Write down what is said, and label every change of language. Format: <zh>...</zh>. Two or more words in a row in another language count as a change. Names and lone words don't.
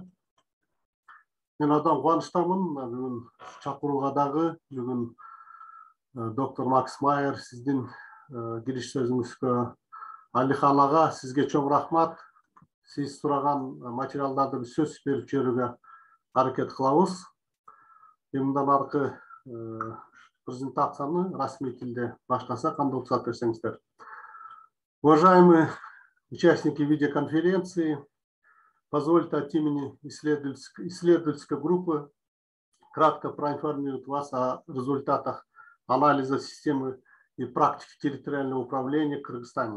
<ky>Мен абдан кубанычтамын. Бүгүн чакырууга дагы бүгүн доктор Макс Майер сиздин кириш сөзүңүзгө Алихан ага сизге чоң рахмат. Сиз сураган материалдарды биз сөзсүз берип жиберүүгө аракет кылабыз. Мындан аркы презентацияны расмий тилде баштасак, кандай уруксат берсеңиздер.</ky> <ru>Уважаемые участники видеоконференции, позвольте от имени исследовательской группы кратко проинформировать вас о результатах анализа системы и практики территориального управления в Кыргызстане.</ru>